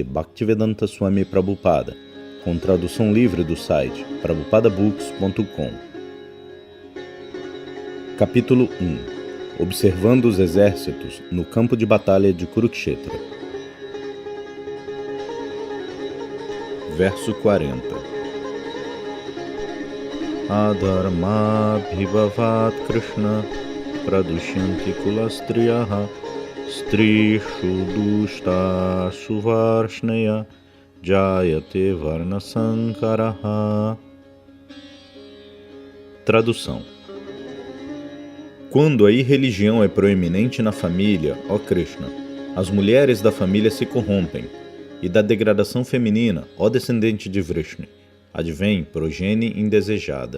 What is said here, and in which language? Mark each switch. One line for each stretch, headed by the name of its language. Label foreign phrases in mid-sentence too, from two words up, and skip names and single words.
Portuguese: Bhaktivedanta Swami Prabhupada, com tradução livre do site prabhupadabooks.com. Capítulo 1. Observando os exércitos no campo de batalha de Kurukshetra. Verso 40.
Sanskrit: Adharma bhivavat Krishna pradushyanti kulastriyaha strishu dushta suvarshneya jayate varna sankaraha.
Portuguese: Tradução. Quando a irreligião é proeminente na família, ó Krishna, as mulheres da família se corrompem, e da degradação feminina, ó descendente de Vrishni, advém progenie indesejada.